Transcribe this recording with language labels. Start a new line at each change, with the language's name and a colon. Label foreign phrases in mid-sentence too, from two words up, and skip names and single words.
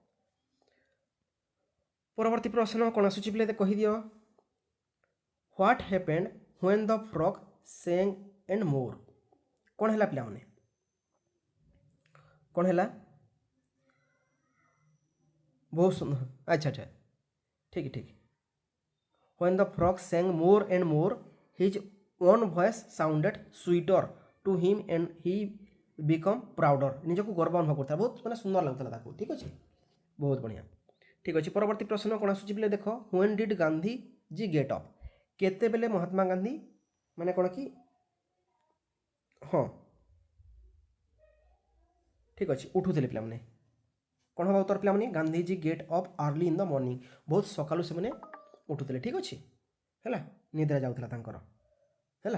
Odia: ପରବର୍ତ୍ତୀ ପ୍ରଶ୍ନ କ'ଣ ଆସୁଛି ପିଲେ କହିଦିଅ।
English: what happened when the frog sang and more?
Odia: କ'ଣ ହେଲା ପିଲାମାନେ? କ'ଣ ହେଲା? ବହୁତ ସୁନ୍ଦର। ଆଚ୍ଛା, ଠିକ୍।
English: When the frog sang more and more, his own voice sounded sweeter to him and he became prouder.
Odia: ନିଜକୁ ଗର୍ବ ଅନୁଭବ କରୁଥିଲା, ବହୁତ ସୁନ୍ଦର ଲାଗୁଥିଲା ତାକୁ। ଠିକ୍ ଅଛି, ବହୁତ ବଢ଼ିଆ। ଠିକ୍ ଅଛି। ପରବର୍ତ୍ତୀ ପ୍ରଶ୍ନ କ'ଣ ଆସୁଛି ପିଲେ ଦେଖ,
English: when did Gandhiji get up?
Odia: କେତେବେଳେ ମହାତ୍ମା ଗାନ୍ଧୀ କ'ଣ କି? ହଁ, ଠିକ୍ ଅଛି, ଉଠୁଥିଲେ ପିଲାମାନେ। କ'ଣ ହେବ ଉତ୍ତର ପିଲାମାନେ?
English: Gandhiji get up early in the morning.
Odia: ବହୁତ ସକାଳୁ ସେମାନେ ଉଠୁଥିଲେ। ଠିକ୍ ଅଛି, ହେଲା, ନିଦ୍ରା ଯାଉଥିଲା ତାଙ୍କର, ହେଲା।